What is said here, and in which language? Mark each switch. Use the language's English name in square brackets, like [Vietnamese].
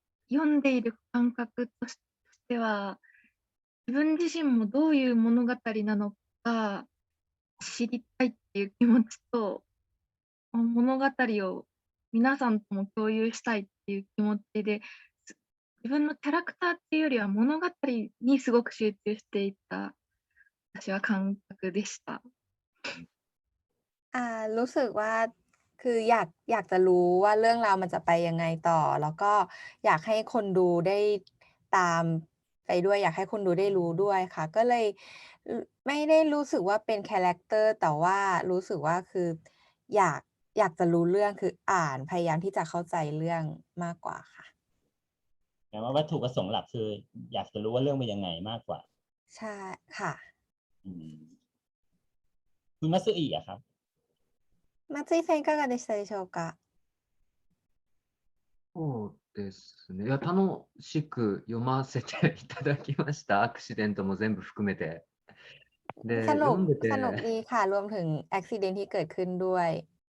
[Japanese] 読んでいる感覚としては、自分自身もどういう物語なのか知りたいっていう気持ちと、物語を皆さんとも共有したいっていう気持ちで、自分のキャラクターっていうよりは物語にすごく集中していた、私は感覚でした。 [Thai] รู้สึกว่าคืออยากจะรู้ว่าเรื่องราวมันจะไปยังไงต่อ แล้วก็อยากให้คนดูได้ตามไปด้วย อยากให้คนดูได้รู้ด้วยค่ะ ก็เลยไม่ได้รู้สึกว่าเป็นคาแรคเตอร์ แต่ว่ารู้สึกว่าคืออยากจะรู้เรื่องคืออ่านพยายามที่จะเข้าใจเรื่องมากกว่าค่ะ แต่ว่าวัตถุประสงค์หลักคืออยากจะรู้ว่าเรื่องเป็นยังไงมากกว่า ใช่ค่ะ คุณมัตสึอิอะครับ [Japanese] 松井さんいかがでしたでしょうか？そうですね。いや、楽しく読ませていただきました。アクシデントも全部含めて。で、 [Thai] สนุ [Japanese] 読んでて、 [Thai] ดีค่ะ รวมถึงอุบิเหตุที่เกิดขึ้นด้วย